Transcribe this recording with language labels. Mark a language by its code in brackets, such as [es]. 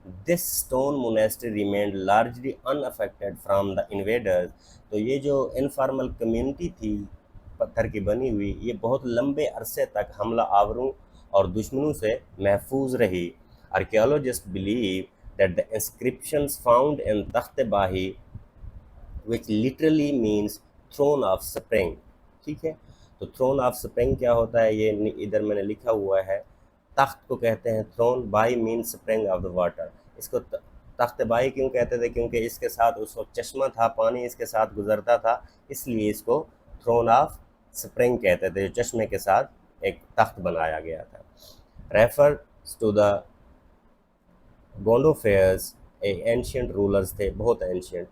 [ur] This stone monastery remained largely in affected from the invaders, تو یہ جو informal community تھی پتھر کی بنی ہوئی یہ بہت لمبے عرصے تک حملہ آوروں اور دشمنوں سے محفوظ رہی. [en] Archaeologist believe that the inscriptions found in Takht Bahi which literally means throne of spring. [ur] ٹھیک ہے، تو throne of spring کیا ہوتا ہے یہ ادھر میں نے لکھا ہوا ہے. تخت کو کہتے ہیں throne، by means spring of the water. اس کو تخت بائی کیوں کہتے تھے؟ کیونکہ اس کے ساتھ اس وقت چشمہ تھا، پانی اس کے ساتھ گزرتا تھا، اس لیے اس کو throne of spring کہتے تھے، جو چشمے کے ساتھ ایک تخت بنایا گیا تھا. [en] refers to the Gondophares, ancient rulers تھے، بہت ancient.